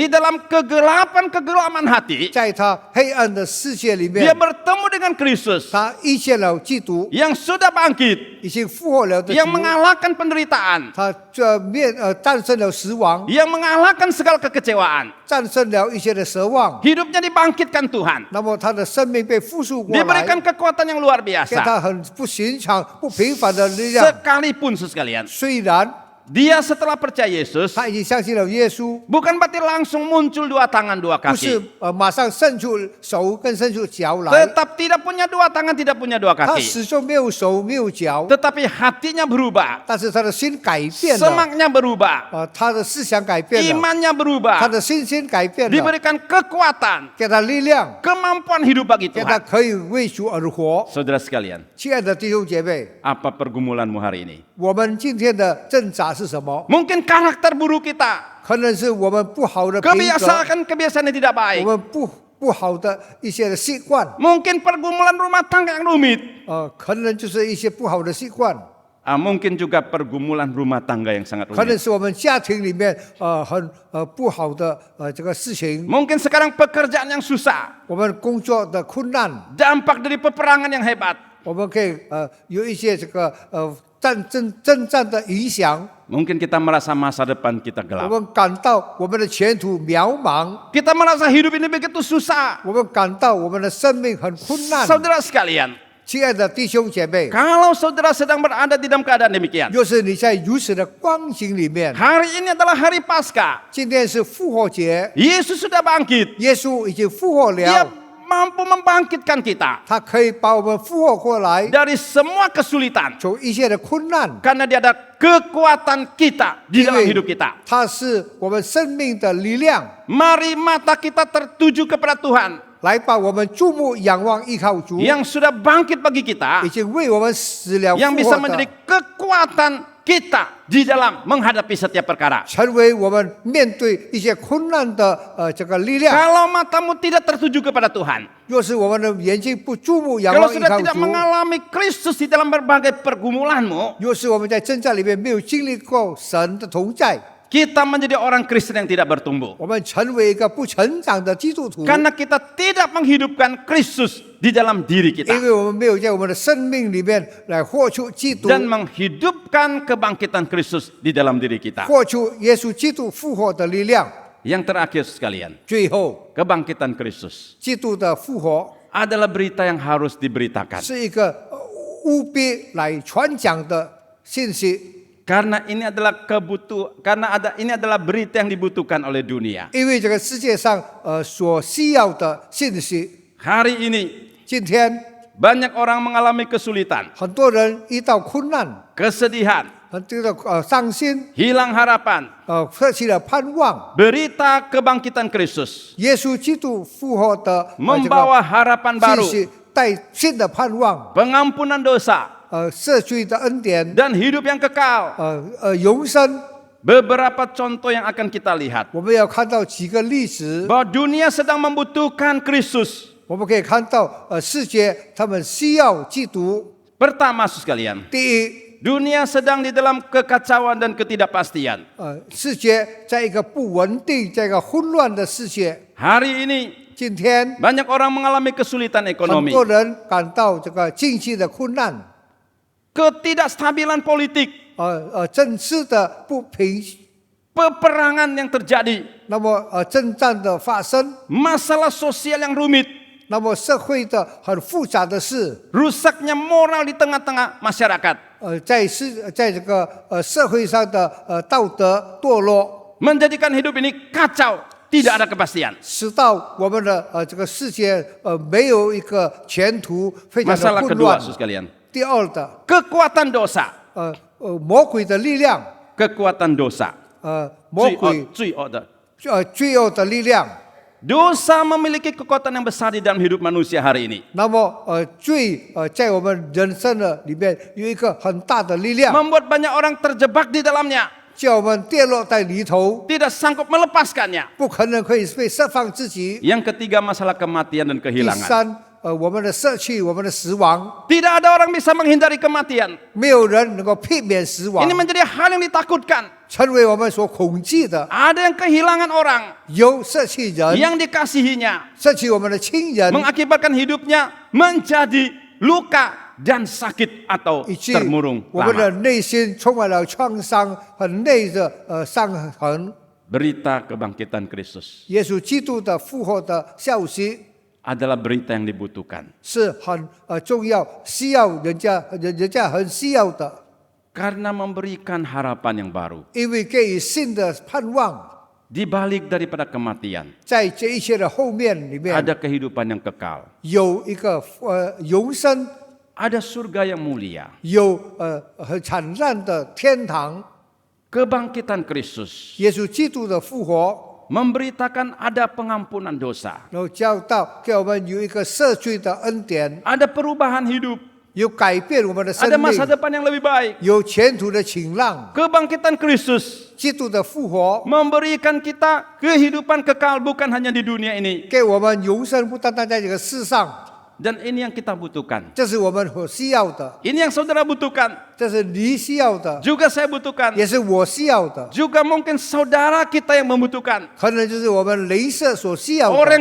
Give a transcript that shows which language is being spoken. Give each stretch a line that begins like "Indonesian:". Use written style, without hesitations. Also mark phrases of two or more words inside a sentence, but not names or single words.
Indonesian: Di dalam kegelapan hati,
Chinese: 在他黑暗的世界里
Indonesian: dia
Chinese: 面，
Indonesian: bertemu dengan Kristus
Chinese: 他遇见了基督，
Indonesian: yang sudah bangkit,
Chinese: 已经复活了的
Indonesian: yang
Chinese: 主，
Indonesian: mengalahkan penderitaan,
Chinese: 他战胜了死亡，
Indonesian: yang mengalahkan segala kekecewaan.
Chinese: 战胜了一切的奢望。
Indonesian: Hidupnya dibangkitkan Tuhan,
Chinese: 那么他的生命被复述过来，
Indonesian: diberikan kekuatan yang luar
Chinese: 给
Indonesian: biasa.
Chinese: 他很不寻常、不平凡的力量。
Indonesian: Sekalipun sekalian,
Chinese: 虽然
Indonesian: dia setelah percaya Yesus,
Chinese: 他已经相信了耶稣，
Indonesian: bukan berarti langsung muncul dua tangan dua
Chinese: 不是
Indonesian: kaki.
Chinese: 马上伸出手跟伸出脚来，
Indonesian: Tetap tidak punya dua tangan, tidak punya dua
Chinese: 他
Indonesian: kaki.
Chinese: 始终没有手没有脚，
Indonesian: Tetapi hatinya berubah,
Chinese: 但是他的心改变了，
Indonesian: semaknya berubah,
Chinese: 他的思想改变了，
Indonesian: imannya
Chinese: 他
Indonesian: berubah,
Chinese: 的信心改变了，
Indonesian: diberikan kekuatan,
Chinese: 给他力量，
Indonesian: kemampuan hidup bagi
Chinese: 给他
Indonesian: Tuhan.
Chinese: 可以为主而活。
Indonesian: Saudara sekalian,
Chinese: 亲爱的弟兄姐妹，
Indonesian: apa pergumulanmu hari ini?
Chinese: 我们今天的挣扎是什么？
Indonesian: Mungkin karakter buruk kita,
Chinese: 可能是我们不好的品格，
Indonesian: kebiasaan yang tidak
Chinese: 我
Indonesian: baik.
Chinese: 们不好的一些的习惯，
Indonesian: Mungkin pergumulan rumah tangga yang rumit.
Chinese: 可能就是一些不好的习惯，
Indonesian: Mungkin juga pergumulan rumah tangga yang sangat
Chinese: 可能
Indonesian: rumit.
Chinese: 是我们家庭里面很不好的这个事情，
Indonesian: Mungkin sekarang pekerjaan yang susah,
Chinese: 我们工作的困难，
Indonesian: dampak dari peperangan yang hebat.
Chinese: 我们可以有一些这个征战的影响，
Indonesian: Mungkin kita merasa masa depan kita
Chinese: 我
Indonesian: gelap.
Chinese: 们感到我们的前途渺茫，
Indonesian: Kita merasa hidup ini begitu susah.
Chinese: 我们感到我们的生命很困难。
Indonesian: Saudara sekalian,
Chinese: 亲爱的弟兄姐妹，
Indonesian: kalau saudara sedang berada di dalam keadaan demikian,
Chinese: 若是你在如此的光景里面，
Indonesian: hari ini adalah hari Paskah.
Chinese: 今天是复活节，
Indonesian: Yesus sudah bangkit.
Chinese: 耶稣已经复活
Indonesian: Dia
Chinese: 了，
Indonesian: mampu membangkitkan kita
Chinese: 他可以把我们复活过来，
Indonesian: dari semua kesulitan.
Chinese: 从一切的困难，
Indonesian: Karena dia ada kekuatan kita di
Chinese: 因
Indonesian: dalam
Chinese: 为
Indonesian: hidup kita.
Chinese: 他是我们生命的力量，
Indonesian: Mari mata kita tertuju kepada Tuhan
Chinese: 来把我们注目仰望依靠主，
Indonesian: yang sudah bangkit bagi kita,
Chinese: 已经为我们死了
Indonesian: yang
Chinese: 复
Indonesian: bisa
Chinese: 活
Indonesian: menjadi
Chinese: 的，
Indonesian: kekuatan kita di dalam menghadapi setiap perkara.
Chinese: 成为我们面对一些困难的这个力量。
Indonesian: Kalau matamu tidak tertuju kepada Tuhan,
Chinese: 若是我们的眼睛不注目仰
Indonesian: kalau
Chinese: 望依
Indonesian: sudah
Chinese: 靠
Indonesian: tidak
Chinese: 主，
Indonesian: mengalami Kristus di dalam berbagai pergumulanmu,
Chinese: 若是我们在征战里面没有经历过神的同在，
Indonesian: kita menjadi orang Kristen yang tidak bertumbuh.
Chinese: 我们成为一个不成长的基督徒，
Indonesian: Karena kita tidak menghidupkan Kristus di dalam diri
Chinese: 因
Indonesian: kita.
Chinese: 为我们没有在我们的生命里面来活出基督，
Indonesian: Dan menghidupkan kebangkitan Kristus di dalam diri kita.
Chinese: 活出耶稣基督复活的力量。
Indonesian: Yang terakhir sekalian,
Chinese: 最后，
Indonesian: kebangkitan Kristus
Chinese: 基督的复活
Indonesian: adalah berita yang harus diberitakan.
Chinese: 是一个务必来传讲的信息，
Indonesian: Karena ini adalah ini adalah berita yang dibutuhkan oleh dunia.
Chinese: 因为这个世界上所需要的信息。
Indonesian: Hari ini
Chinese: 今天
Indonesian: banyak orang mengalami kesulitan,
Chinese: 很多人遇到困难，
Indonesian: kesedihan,
Chinese: 这个伤心，
Indonesian: hilang harapan.
Chinese: 舍弃了盼望。
Indonesian: Berita kebangkitan Kristus
Chinese: 耶稣基督复活的
Indonesian: membawa harapan
Chinese: 信
Indonesian: baru,
Chinese: 息，带新的盼望，
Indonesian: pengampunan dosa,
Chinese: 赦罪的恩典，
Indonesian: dan hidup yang kekal.
Chinese: 永生。
Indonesian: Beberapa contoh yang akan kita lihat
Chinese: 我们要看到几个例子，
Indonesian: bahwa dunia sedang membutuhkan Kristus.
Chinese: 我们可以看到世界他们需要基督。
Indonesian: Pertama, saudara sekalian,
Chinese: 第一，
Indonesian: dunia sedang di dalam kekacauan dan ketidakpastian.
Chinese: 世界在一个不稳定、在一个混乱的世界。
Indonesian: Hari ini
Chinese: 今天
Indonesian: banyak orang mengalami kesulitan
Chinese: 很
Indonesian: ekonomi,
Chinese: 多人感到这个经济的困难，
Indonesian: ketidakstabilan politik,
Chinese: 政治的不平，
Indonesian: peperangan yang terjadi,
Chinese: 那么征战的发生，
Indonesian: masalah sosial yang rumit,
Chinese: 那么社会的很复杂的事，
Indonesian: rusaknya moral di tengah-tengah masyarakat,
Chinese: 在这个社会上的道德堕落，
Indonesian: menjadikan hidup ini kacau, tidak ada kepastian.
Chinese: 使到我们的这个世界没有一个前途，非常的
Indonesian: Masalah
Chinese: 混
Indonesian: kedua,
Chinese: 乱。
Indonesian: saudara sekalian,
Chinese: 第二的，
Indonesian: kekuatan dosa,
Chinese: 魔鬼的力量，
Indonesian: kekuatan dosa,
Chinese: 魔鬼罪恶的。罪恶的力量。
Indonesian: Dosa memiliki kekuatan yang besar di dalam hidup manusia hari ini.
Chinese: 那么罪在我们人生的里面有一个很大的力量，
Indonesian: Membuat banyak orang terjebak di dalamnya,
Chinese: 叫我们跌落在里头，
Indonesian: tidak sanggup melepaskannya.
Chinese: 不可能可以被释放自己。
Indonesian: Yang ketiga, masalah kematian dan
Chinese: 第
Indonesian: kehilangan.
Chinese: 三，我们的舍弃，我们的死亡，
Indonesian: Tidak ada orang bisa menghindari kematian.
Chinese: 没有人能够避免死亡
Indonesian: Ini，menjadi hal yang ditakutkan.
Chinese: 成为我们所恐惧的。
Indonesian: Ada yang kehilangan orang
Chinese: 有舍弃人，
Indonesian: yang dikasihinya,
Chinese: 舍弃我们的亲人，
Indonesian: mengakibatkan hidupnya menjadi luka dan sakit atau
Chinese: 以致
Indonesian: termurung
Chinese: 我们的
Indonesian: lama.
Chinese: 内心充满了创伤，很内的伤痕。
Indonesian: Berita kebangkitan Kristus
Chinese: 耶稣基督的复活的消息
Indonesian: adalah berita yang dibutuhkan.
Chinese: 是很重要，需要人家很需要的。
Indonesian: Karena memberikan harapan yang baru.
Chinese: 因为给予新的盼望，
Indonesian: Di balik daripada kematian,
Chinese: 在这一切的后面里面
Indonesian: ada kehidupan yang kekal.
Chinese: 有一个永生，
Indonesian: Ada surga yang mulia.
Chinese: 有很灿烂的天堂。
Indonesian: Kebangkitan Kristus
Chinese: 耶稣基督的复活，
Indonesian: memberitakan ada pengampunan dosa.
Chinese: 然后教导给我们有一个赦罪的恩典，
Indonesian: Ada perubahan hidup.
Chinese: 有改变我们的生
Indonesian: Ada masa
Chinese: 命，
Indonesian: depan yang lebih baik.
Chinese: 有前途的晴朗。
Indonesian: Kebangkitan Kristus
Chinese: 基督的复活
Indonesian: memberikan kita kehidupan kekal bukan hanya di dunia ini.
Chinese: 给我们永生，不单单在这个世上，
Indonesian: Dan ini yang kita butuhkan.
Chinese: 这是我们所需要的，
Indonesian: Ini yang saudara butuhkan.
Chinese: 这是你需要的，
Indonesian: Juga saya butuhkan.
Chinese: 也是我需要的，
Indonesian: Juga mungkin saudara kita yang membutuhkan.
Chinese: 可能就是我们邻舍所需要
Indonesian: Orang